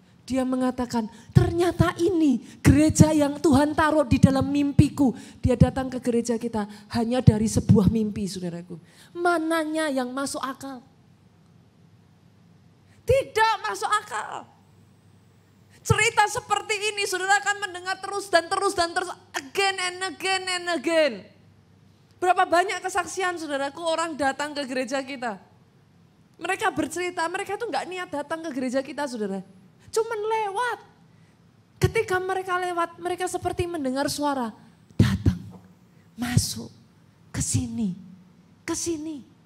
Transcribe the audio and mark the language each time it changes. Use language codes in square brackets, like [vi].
[id] Dia mengatakan, ternyata ini gereja yang Tuhan taruh di dalam mimpiku. Dia datang ke gereja kita hanya dari sebuah mimpi, saudaraku. Mananya yang masuk akal? Tidak masuk akal. Cerita seperti ini saudara akan mendengar terus dan terus dan terus. [en] Again and again and again. [id] Berapa banyak kesaksian saudaraku orang datang ke gereja kita. Mereka bercerita, mereka itu enggak niat datang ke gereja kita, saudara. Cuman lewat. Ketika mereka lewat, mereka seperti mendengar suara. Datang, masuk, ke sini, ke sini.